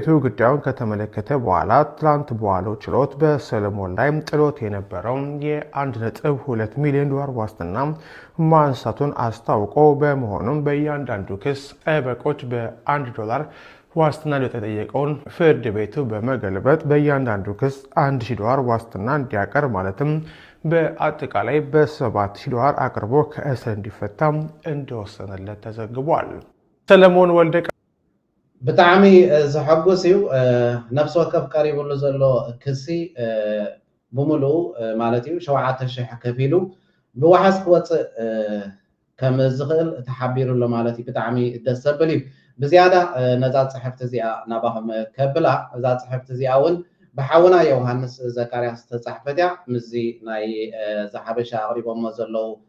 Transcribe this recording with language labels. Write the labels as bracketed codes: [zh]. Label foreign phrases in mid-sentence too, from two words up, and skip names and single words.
[am] ጉዳዩን ከተመለከተ በኋላ ትላንት በዋለው ችሎት በሰለሞን ላይ ጥሎት የነበረው የ1.2 ሚሊዮን ዶላር ዋስትና ማንሳቱን አስታውቆ በመሆኑም በእያንዳንዱ ክስ ጠበቆች $1 ዋስትና የተጠየቀውን ፍርድ ቤቱ በመገልበጥ በእያንዳንዱ ክስ $1,000 ዋስትና እንዲያቀርብ ማለትም በአጠቃላይ $7,000 አቅርቦ ከእስር እንዲፈታ እንደወሰነለት ተዘግቧል። ሰለሞን ወልደ [ti] ብጣዕሚ ዘሐጉስ እዩ። ነፍሲ ወከፍ ቀሪቡሉ ዘሎ ክሲ ብሙሉኡ ማለት እዩ 7,000 ከፊሉ ብዋሓስ ክወፅእ ከም ዝኽእል ተሓቢሩሎ ማለት እዩ። ብጣዕሚ ደስ ዘብል እዩ። ብዝያዳ ነዛ ፅሕፍቲ እዚኣ ናባኹም ከብላ እዛ ፅሕፍቲ እዚኣ እውን ብሓውና ዮሃንስ ዘካርያስ ተፃሕፈት እያ። ምዚ ናይ ዝሓበሻ ኣቅሪቦሞ ዘለው